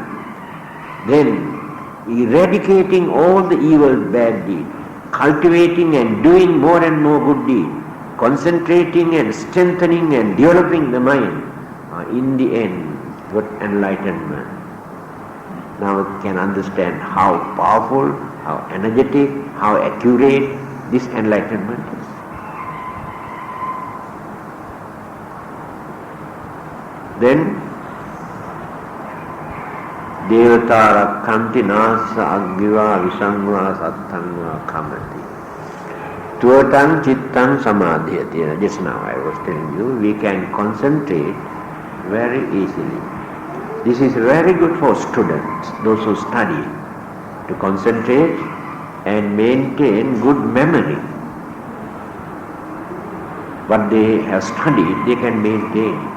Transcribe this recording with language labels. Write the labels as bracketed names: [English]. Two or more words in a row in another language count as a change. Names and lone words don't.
[English] Then eradicating all the evil bad deeds, cultivating and doing more and more good deeds, concentrating and strengthening and developing the mind, in the end, got enlightenment. Now we can understand how powerful, how energetic, how accurate this enlightenment is. [Pali] Then Devata Rakkanti Nasa Aggiva Visangva Sattangva Kamati Tuatang Chittang Samadhyati. [English] Just now I was telling you, we can concentrate very easily. This is very good for students, those who study, to concentrate and maintain good memory. What they have studied, they can maintain.